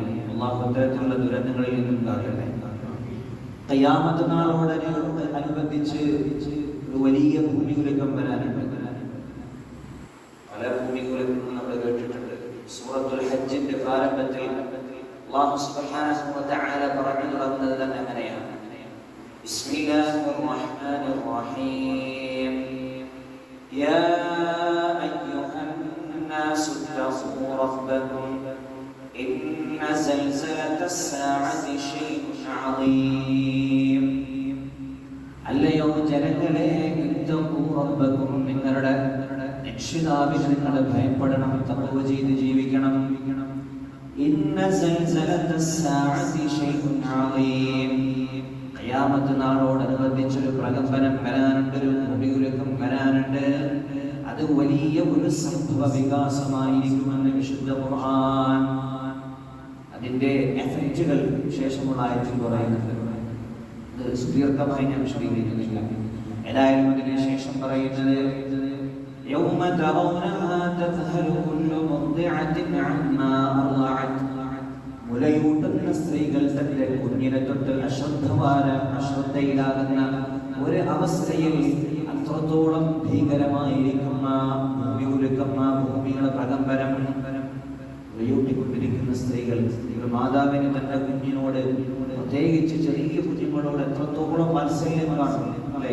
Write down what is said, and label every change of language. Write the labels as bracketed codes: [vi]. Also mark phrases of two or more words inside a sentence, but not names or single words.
[ml] അല്ലാഹു അത്തരത്തിലുള്ള ദുരന്തങ്ങളിൽ നിന്നും കാക്കട്ടെ. ഖിയാമത്ത് നാളോട് അനുബന്ധിച്ച് ഒരു വലിയ ഭൂമി കുലുക്കം വരാനുണ്ട്. പല ഭൂമി കുലുക്കങ്ങളും നമ്മൾ കേട്ടിട്ടുണ്ട്. സൂറത്തുൽ ഹജ്ജിന്റെ പ്രാരംഭത്തിൽ അല്ലാഹു [ar] سبحانه وتعالى [ml] പറഞ്ഞു തുടങ്ങുന്നത് തന്നെ അങ്ങനെയാണ്. [ar] بسم الله الرحمن الرحيم. يا أيها الناس اتقوا ربكم إن زلزلة الساعة شيء عظيم. [ml] അല്ലയോ ജനങ്ങളെ, [ar] اتقوا ربكم, [ml] നിങ്ങളുടെ രക്ഷിതാവിനെ നിങ്ങൾ ഭയപ്പെടണം, തഖ്വ ചെയ്ത് ജീവിക്കണം. [ar] إن زلزلة الساعة شيء عظيم. [ml] ഖിയാമത്ത് നാളോടനുബന്ധിച്ചൊരു പ്രകമ്പനം വരാനുണ്ട്, ഒരു ഭൂമികുലുക്കം വരാനുണ്ട്. അത് വലിയ ഒരു സംഭവ വികാസമായിരിക്കുമെന്ന് വിശുദ്ധ ഖുർആൻ. അതിൻ്റെ എഫക്റ്റുകൾ ശേഷമുള്ള ആയത്തിൽ പറയുന്നുണ്ട്. അത് സുദീർഘമായി ഞാൻ വിശദീകരിക്കുന്നില്ല. ഏതായാലും അതിന് ശേഷം പറയുന്നത് [ar] يوم ترونها تذهل كل مرضعة عما أرضعت [ml] മുലയൂട്ടുന്ന സ്ത്രീകൾ തന്റെ കുഞ്ഞിനെ തൊട്ട് അശ്രദ്ധയിലാകുന്ന ഒരു അവസ്ഥയിൽ അത്രത്തോളം ഭീകരമായിരിക്കുന്ന ഭൂമിയുടെ പ്രകമ്പനം മുലയൂട്ടിക്കൊണ്ടിരിക്കുന്ന സ്ത്രീകൾ മാതാവിന് തന്റെ കുഞ്ഞിനോട്, പ്രത്യേകിച്ച് ചെറിയ കുഞ്ഞുങ്ങളോട് എത്രത്തോളം വാത്സല്യം കാണും അല്ലെ?